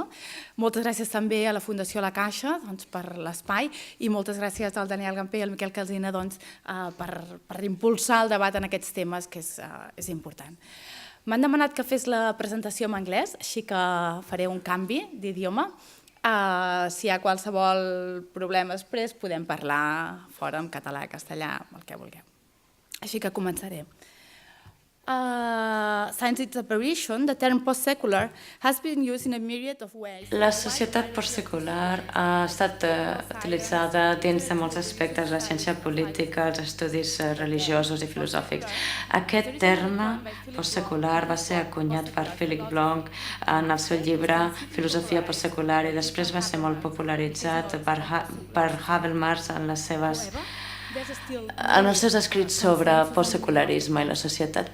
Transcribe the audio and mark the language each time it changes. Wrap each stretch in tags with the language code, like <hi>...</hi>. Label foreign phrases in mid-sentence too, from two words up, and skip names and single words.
<ca>Moltes gràcies també a la Fundació La Caixa per l'espai, i moltes gràcies al Daniel Gamper i al Miquel Calsina per impulsar el debat en aquests temes, que és important. M'han demanat que fes la presentació en anglès, així que faré un canvi d'idioma. Si hi ha qualsevol problema després, podem parlar fora en català, castellà, el que vulgueu. Així que començaré.</ca> <en>Since its apparition, the term post-secular has been used in a myriad of ways.</en> <ca>La societat postsecular ha estat utilitzada dins de molts aspectes, la ciència política, els estudis religiosos i filosòfics. Aquest terme postsecular va ser acunyat per Philip Blanc en el seu llibre Filosofia postsecular, i després va ser molt popularitzat per Habermas en els seus escrits sobre postsecularisme i la societat.</ca>